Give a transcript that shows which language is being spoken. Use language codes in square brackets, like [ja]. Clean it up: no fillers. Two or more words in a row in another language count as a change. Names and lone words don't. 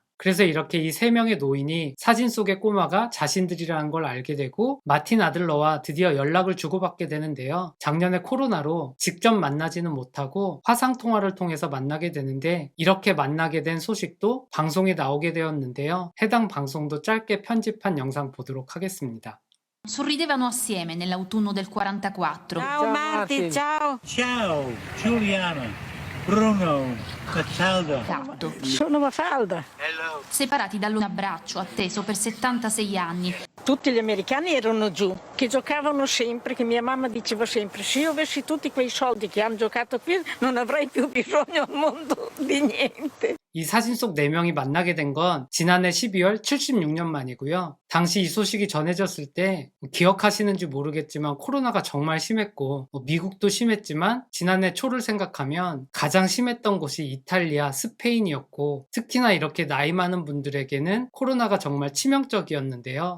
[ko] 그래서 이렇게 이 세 명의 노인이 사진 속의 꼬마가 자신들이라는 걸 알게 되고 마틴 아들러와 드디어 연락을 주고받게 되는데요. 작년에 코로나로 직접 만나지는 못하고 화상통화를 통해서 만나게 되는데, 이렇게 만나게 된 소식도 방송에 나오게 되었는데요. 해당 방송도 짧게 편집한 영상 보도록 하겠습니다. [it] Sorridevano assieme nell'autunno del 44. Ciao Marti, ciao. Ciao Giuliana, Bruno, Cataldo. Caldo. Sono Mafalda. Separati da un abbraccio atteso per 76 anni. Tutti gli americani erano giù, che giocavano sempre, che mia mamma diceva sempre, se io avessi tutti quei soldi che hanno giocato qui non avrei più bisogno al mondo di niente. [ko] 이 사진 속 4명이 만나게 된 건 지난해 12월 76년 만이고요. 당시 이 소식이 전해졌을 때 기억하시는지 모르겠지만 코로나가 정말 심했고 미국도 심했지만 지난해 초를 생각하면 가장 심했던 곳이 이탈리아, 스페인이었고, 특히나 이렇게 나이 많은 분들에게는 코로나가 정말 치명적이었는데요.